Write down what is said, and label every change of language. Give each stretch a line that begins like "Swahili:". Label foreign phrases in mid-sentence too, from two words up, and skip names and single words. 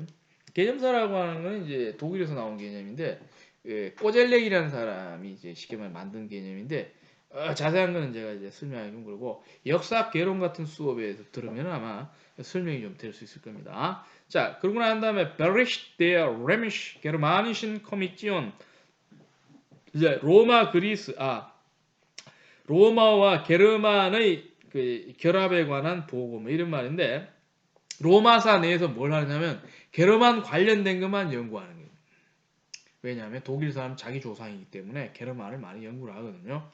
Korean: 개념사라고 하는 건 이제 독일에서 나온 개념인데 꼬젤렉이라는 사람이 이제 쉽게 말해 만든 개념인데 자세한 거는 제가 이제 설명하기 좀 그러고 역사 개론 같은 수업에서 들으면 아마 설명이 좀 될 수 있을 겁니다. 자, 그러고 난 다음에 Bericht der römisch-germanischen Kommission 이제 로마와 게르만의 그 결합에 관한 보고 뭐 이런 말인데 로마사 내에서 뭘 하냐면 게르만 관련된 것만 연구하는 거예요. 왜냐하면 독일 사람 자기 조상이기 때문에 게르만을 많이 연구를 하거든요.